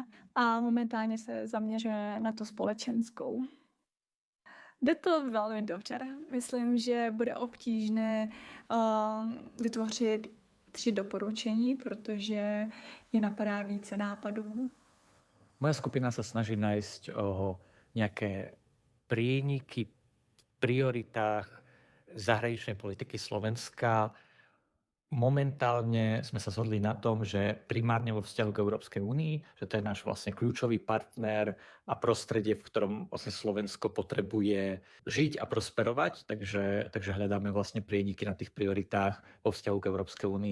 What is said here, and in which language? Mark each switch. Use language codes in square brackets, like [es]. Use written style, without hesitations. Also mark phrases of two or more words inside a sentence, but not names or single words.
[cs] A momentálně se zaměřuje na to společenskou. Jde to velmi dobře. Myslím, že bude obtížné vytvořit 3 doporučení, protože je napadá více nápadů. [sk] Moja skupina sa snaží nájsť nejaké prieniky v prioritách zahraničnej politiky Slovenska. Momentálne sme sa zhodli na tom, že primárne vo vzťahu k Európskej únii, že to je náš vlastne kľúčový partner a prostredie, v ktorom vlastne Slovensko potrebuje žiť a prosperovať, takže hľadáme vlastne prieniky na tých prioritách vo vzťahu k Európskej únii.